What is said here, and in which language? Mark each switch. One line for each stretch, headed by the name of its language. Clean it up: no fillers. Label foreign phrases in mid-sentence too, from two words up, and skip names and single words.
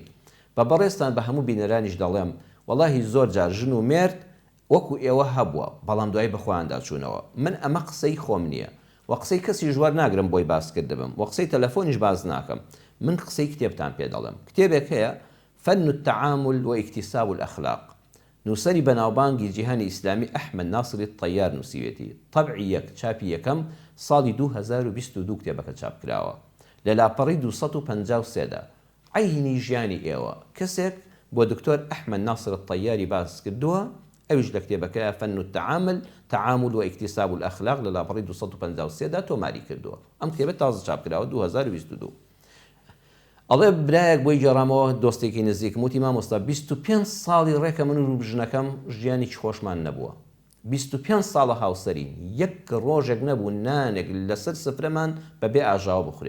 Central Kurdish: بە بەڕێستان بە هەموو بینەرانیش دەڵێم وەڵاهی زۆر جار ژن و مێرد وەکو ئێوە هەبووە، بەڵام دوای بەخۆیاندا چوونەوە. من ئەمە قسەی خۆم نییە و قسەی کەسی ژوار ناگرم بۆی باسکرد دەبم و قسەی تەلەفۆنیش باز ناکەم. من قسەی کتێبتان پێ دەڵێم. کتێبێک هەیە فن التعامل واكتساب الأخلاق، نووسری بەناوبانگی جیهانی ئیسلامی ئەحمەد ناصری الطەیار نووسیوێتی. طەبعی یەک چاپی یەکەم ساڵی 2022 کتێبەکە چاپ کراوە لە لاپەڕی 253دا. عینی ژیانی ئێوە کەسێک بۆ دکتۆر ئەحمەد ناصر الطەیاری باس کردووە، ئەویش لە کتێبەکە فن التعامل تعامل واكتساب الأخلاق لە لاپەڕی 253دا تۆماری کردووە. ئەم کتێبە تازە چاپ کراوە 2022. ئەڵێ برایەک بۆی گەڕامەوە دۆستێکی نزیکم وتی مامۆستا 25 ساڵی ڕێکە من و ژنەکەم ژیانێکی خۆشمان نەبووە. 25 ساڵە هاوسەرین، یەک ڕۆژێک نەبوو نانێک لەسەر سفرەمان بەبێ ئاژاوە بخورێ.